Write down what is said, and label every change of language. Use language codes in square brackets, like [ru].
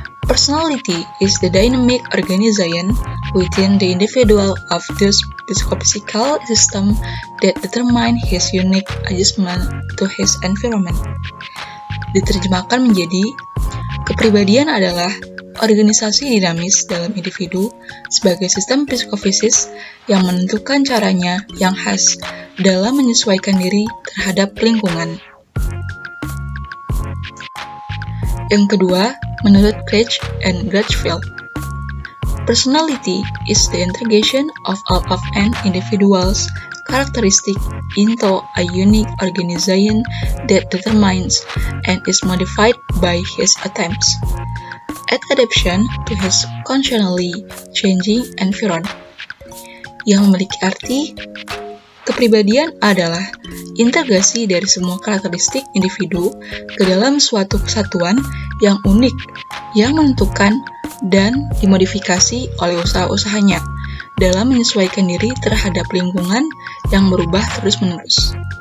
[en] Personality is the dynamic organization within the individual of the psychophysical system that determine his unique adjustment to his environment. [id] Diterjemahkan menjadi, kepribadian adalah organisasi dinamis dalam individu sebagai sistem psikofisis yang menentukan caranya yang khas dalam menyesuaikan diri terhadap lingkungan. Yang kedua, menurut [en] Craig and Crutchfield, personality is the integration of all of an individual's characteristic into a unique organization that determines and is modified by his attempts at adaptation to his constantly changing environment. [id] Yang memiliki arti, kepribadian adalah integrasi dari semua karakteristik individu ke dalam suatu kesatuan yang unik, yang menentukan dan dimodifikasi oleh usaha-usahanya dalam menyesuaikan diri terhadap lingkungan yang berubah terus-menerus.